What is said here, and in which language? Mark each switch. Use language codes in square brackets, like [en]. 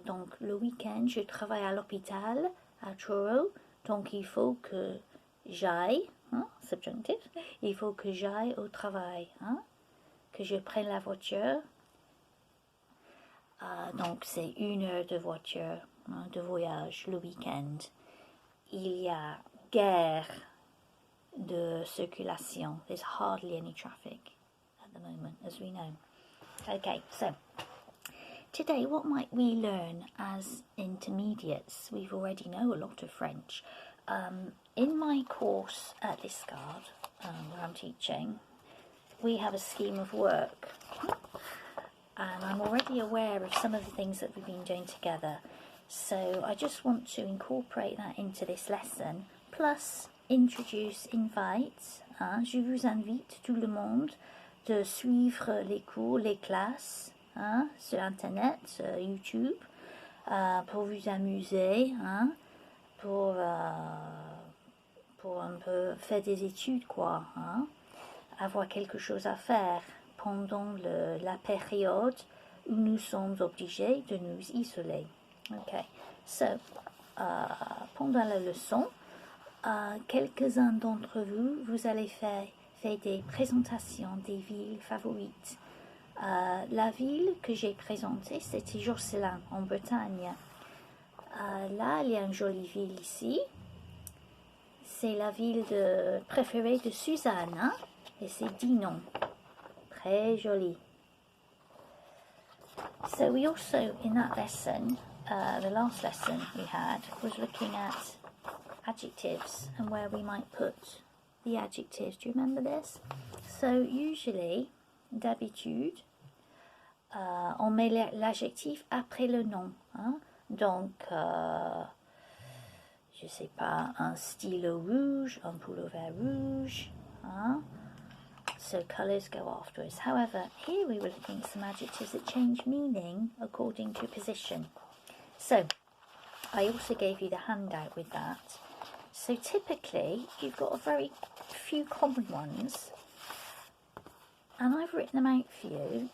[fr] Donc, le week-end, je travaille à l'hôpital, à Truro, donc il faut que j'aille, hein, subjunctif, il faut que j'aille au travail, hein? Que je prenne la voiture. Donc c'est 1 heure de voiture, hein, de voyage le week-end. Il y a guère de circulation. [en] There's hardly any traffic at the moment, as we know. Okay, so today what might we learn as intermediates? We've already know a lot of French. In my course at Liscard, where I'm teaching, we have a scheme of work, and I'm already aware of some of the things that we've been doing together, so I just want to incorporate that into this lesson, plus invite, hein? [fr] Je vous invite tout le monde de suivre les cours, les classes, hein? Sur internet, sur YouTube, pour vous amuser, hein? Pour un peu faire des études, quoi, hein? Avoir quelque chose à faire pendant la période où nous sommes obligés de nous isoler. [en] Okay, so [fr] pendant la leçon, quelques-uns d'entre vous, vous allez faire des présentations des villes favorites. La ville que j'ai présentée, c'était Jocelyn, en Bretagne. Là, il y a une jolie ville ici. C'est la ville préférée de Suzanne, hein? Et c'est Dinon. Très joli. [en] So we also, in that lesson, the last lesson we had, was looking at adjectives and where we might put the adjectives. Do you remember this? So usually, [fr] d'habitude, on met l'adjectif après le nom. Hein? Donc, je sais pas, un stylo rouge, un pullover rouge. Hein? [en] So colours go afterwards. However, here we were looking at some adjectives that change meaning according to position. So, I also gave you the handout with that. So typically, you've got a very few common ones, and I've written them out for you.